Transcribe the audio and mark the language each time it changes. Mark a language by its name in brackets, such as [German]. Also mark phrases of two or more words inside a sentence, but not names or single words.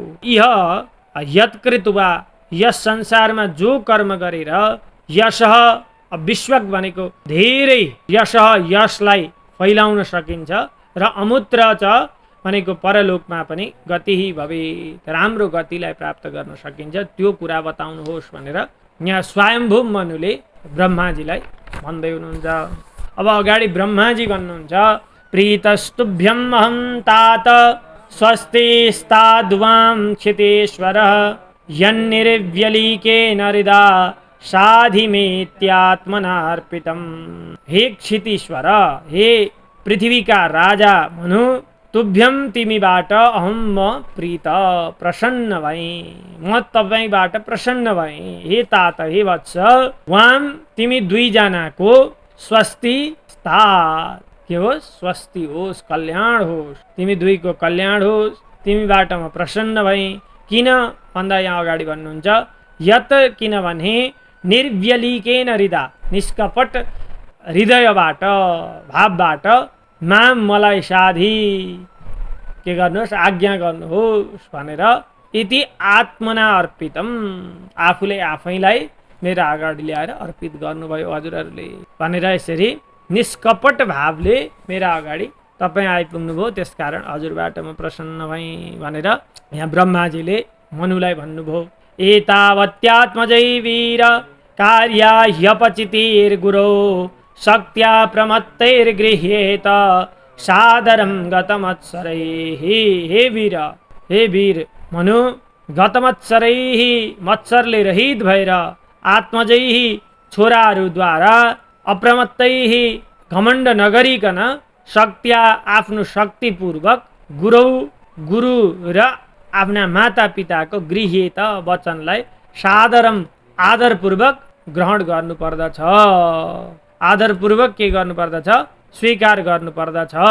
[Nepali] यह यत्कृत्वा, यस संसारमा जो कर्म गरेर, यशः विश्वक भनेको धेरै, यशः यशलाई फैलाउन सकिन्छ, र [Sanskrit] अमुत्र च [Nepali] भनेको परलोकमा पनि [Sanskrit] गति भवेत्, [Nepali] राम्रो गतिलाई प्राप्त गर्न सकिन्छ, त्यो कुरा बताउनुहोस् भनेर यहाँ स्वयम्भू मनुले ब्रह्माजीलाई भन्दै हुनुहुन्छ। अब अगाडि ब्रह्माजी भन्नुहुन्छ, [Sanskrit] प्रीतस्तुभ्यं अहं तात स्वस्तिस्ताद्वां क्षितेश्वरः यन्निर्व्यलीकेन हृदा साधिमेत्यात्मनार्पितम्। [Nepali] हे क्षितीश्वर, हे पृथ्वीका राजा मनु, तुभ्यं तिमीबाट अहम म प्रीत, प्रसन्न भएँ, म तपाईँबाट प्रसन्न भएँ। हे तात, हे वत्स, वाम तिमी दुईजनाको [Sanskrit] स्वस्ति स्तात, [Nepali] के होस्, स्वस्ति होस्, कल्याण होस्, तिमी दुईको कल्याण होस्, तिमीबाट म प्रसन्न भएँ। किन भन्दा यहाँ अगाडि भन्नुहुन्छ, यत किनभने [Sanskrit] निर्व्यलीकेन हृदा, [Nepali] निष्कपट हृदयबाट, भावबाट, माम मलाई साधी, के गर्नुहोस्, आज्ञा गर्नुहोस् भनेर, [Sanskrit] इति आत्मना अर्पितम, [Nepali] आफूले आफैलाई मेरो अगाडि ल्याएर अर्पित गर्नुभयो हजुरहरूले भनेर, यसरी निष्कपट भावले मेरा अगाडि तपाईँ आइपुग्नुभयो, त्यसकारण हजुरबाट म प्रसन्न भएँ भनेर यहाँ ब्रह्माजीले मनुलाई भन्नुभयो। [Sanskrit] एतावत्यात्मजै वीर कार्या ह्यपचितिर्गुरो शक्त्या प्रमत्तैर्गृह्येत सादरं गतमत्सरैः। [Nepali] हे वीर मनु, गतमत्सरैः, मत्सरले रहित भएर, आत्मजैः, छोराहरूद्वारा, अप्रमत्तैः, घमण्ड नगरिकन, शक्त्या, आफ्नो शक्तिपूर्वक, गुरु र आफ्ना माता पिताको गृह्येत, वचनलाई सादरम, आदरपूर्वक ग्रहण गर्नुपर्दछ, आदरपूर्वक के गर्नुपर्दछ, स्वीकार गर्नुपर्दछ।